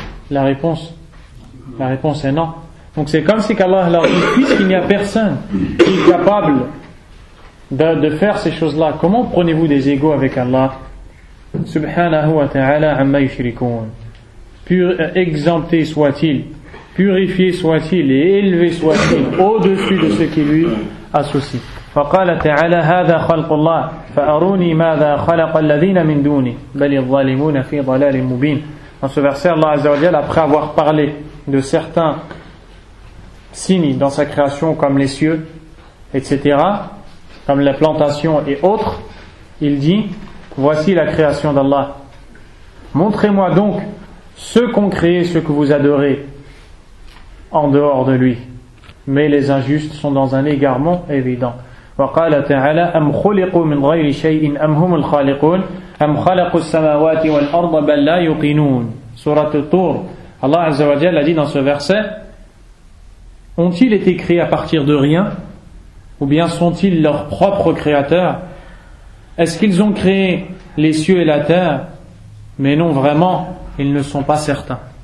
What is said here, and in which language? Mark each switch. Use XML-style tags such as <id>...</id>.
<fr>La réponse est non. Donc c'est comme si qu'Allah leur dit, puisqu'il n'y a personne qui est capable de faire ces choses-là, comment prenez-vous des égaux avec Allah?</fr> <ar>Subhanahu wa ta'ala amma yushrikun.</ar> <fr>Exempté soit-il, purifié soit-il et élevé soit-il au-dessus de ce qui lui associe.</fr> <ar>فقال تعالى هذا خلق الله فأروني ماذا خلق الذين من دونه بل الظالمون في ضلال مبين.</ar> <fr>Dans ce verset, Allah Azza wa Jalla, après avoir parlé de certains signes dans sa création comme les cieux, etc., comme les plantations et autres, il dit voici la création d'Allah. Montrez-moi donc ceux qu'ont créé, ceux que vous adorez en dehors de lui. Mais les injustes sont dans un égarement évident.</fr> <ar>وقال تعالى أم خلقوا من غير شيء أم هم الخالقون أم خلقوا السماوات والأرض بل لا يوقنون.</ar> <fr>Surat al-Tur, Allah Azza wa Jalla a dit dans ce verset, ont-ils été créés à partir de rien ou bien sont-ils leurs propres créateurs? Est-ce qu'ils ont créé les cieux et la terre? Mais non, vraiment, ils ne sont pas certains.</fr>